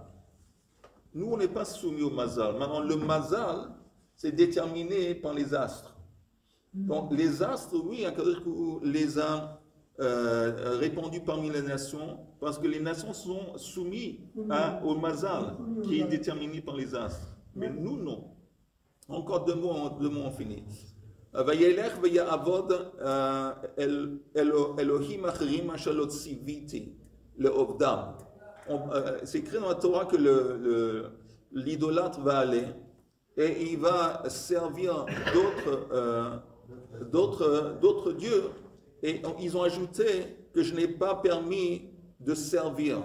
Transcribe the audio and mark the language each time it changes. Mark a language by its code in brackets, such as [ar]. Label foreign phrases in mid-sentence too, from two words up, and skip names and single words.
[fr] Nous, on n'est pas soumis au mazal. Maintenant, le mazal, c'est déterminé par les astres. Donc, les astres, oui, les a répandus parmi les nations, parce que les nations sont soumises au mazal, qui est déterminé par les astres. Mais nous, non. Encore deux mots, on finit. [he] וילך ויעבוד אלהים אחרים אשר לא צויתי לעבדם. [fr] C'est écrit dans la Torah que l'idolâtre va aller et il va servir d'autres dieux. Et ils ont ajouté que je n'ai pas permis de servir.